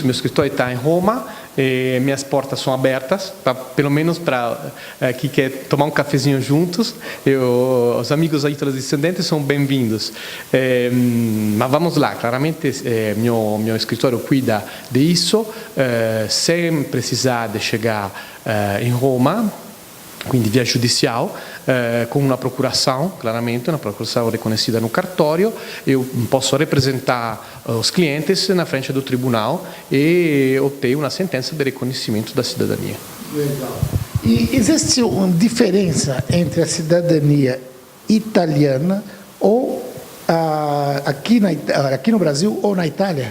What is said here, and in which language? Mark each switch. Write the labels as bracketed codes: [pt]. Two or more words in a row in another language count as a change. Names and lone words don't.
[pt] Meu escritório está em Roma. Minhas portas são abertas, pelo menos para quem quer tomar um cafezinho juntos. Os amigos italo-descendentes são bem-vindos. Mas vamos lá, claramente meu escritório cuida disso, sem precisar de chegar em Roma, quindi via judicial, com uma procuração, claramente, uma procuração reconhecida no cartório. Eu posso representar os clientes na frente do tribunal e obter uma sentença de reconhecimento da cidadania. Legal. E existe uma diferença entre a cidadania italiana ou aqui no Brasil ou na Itália?